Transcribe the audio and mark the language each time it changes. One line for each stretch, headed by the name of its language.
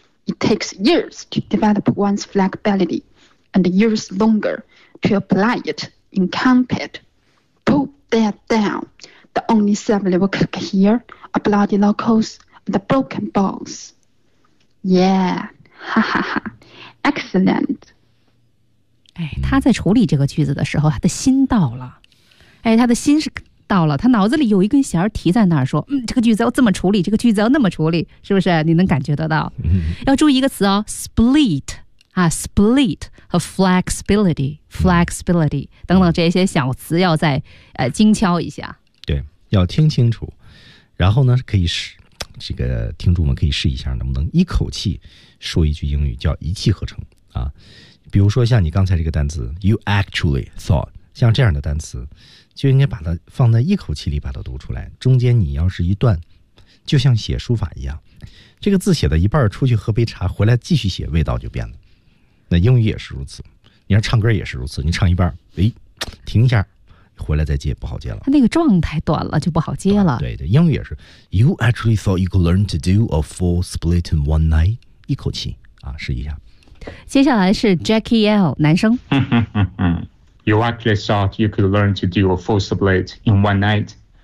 English: It takes years to develop one's flexibility, and years longer. To apply it in combat. Put that down. The only civilian we could hear are bloody knuckles and the broken bones. Yeah, ha ha ha. Excellent.
Chinese: 哎，他在处理这个句子的时候，他的心到了。哎，他的心是到了，他脑子里有一根弦提在那儿，说，嗯，这个句子要这么处理，这个句子要那么处理，是不是？你能感觉得到？要注意一个词哦 ，split。啊 ，split 和 flexibility 等等这些小词要再精敲一下。对，要听清楚，然后呢，可以试这个听众们可以试一下，能不能一口气说一句英语，叫一气呵成啊。比如说像你刚才这个单词 ，
English: you actually thought，
Chinese: 像这样的单词，就应该把它放在一口气里把它读出来。中间你要是一段，就像写书法一样，这个字写的一半出去喝杯茶，回来继续写，味道就变了。那英语也是如此，你要唱歌也是如此，你唱一半，哎，停一下，回来再接不好接了。他那个状态短了就不好接了。对对，英语也是。
English: You actually thought you could learn to do a full split in one night?
Chinese: 一口气啊，试一下。接下来是 Jackie L 男生。
English: You actually thought you could learn to do a full split in one night?